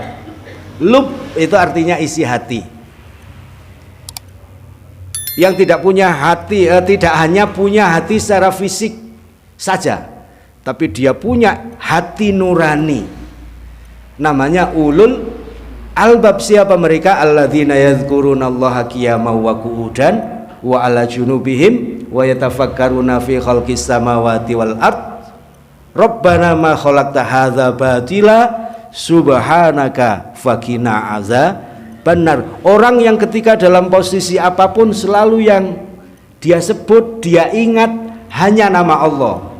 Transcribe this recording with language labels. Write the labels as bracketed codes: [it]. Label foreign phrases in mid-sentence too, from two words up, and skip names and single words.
[id] Lub itu artinya isi hati. Yang tidak punya hati, tidak hanya punya hati secara fisik saja, tapi dia punya hati nurani. Namanya [ar] أولو الألباب. [id] Siapa mereka? [ar] الذين يذكرون الله قياما وقعودا وعلى جنوبهم ويتفكرون في خلق السماوات والأرض ربنا ما خلقت هذا باطلا سبحانك فقنا عذاب النار. [id] Orang yang ketika dalam posisi apapun selalu yang dia sebut, dia ingat hanya nama Allah.